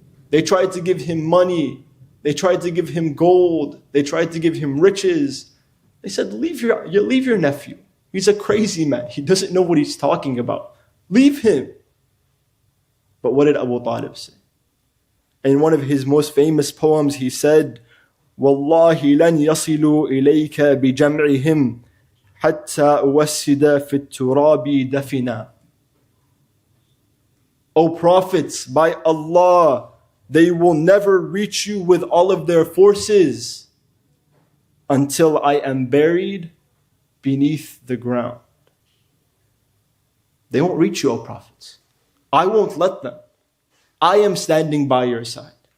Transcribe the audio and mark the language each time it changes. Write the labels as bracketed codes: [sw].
[en] They tried to give him money. They tried to give him gold. They tried to give him riches. They said, leave your nephew. He's a crazy man. He doesn't know what he's talking about. Leave him. But what did Abu Talib say? In one of his most famous poems, he said, [ar] وَاللَّهِ لَنْ يَصِلُوا إِلَيْكَ بِجَمْعِهِمْ حَتَّى أُوَسِّدَ فِي التُّرَابِ دَفِنًا. [en] O prophets, by Allah, they will never reach you with all of their forces until I am buried beneath the ground. They won't reach you, O prophets. I won't let them. I am standing by your side.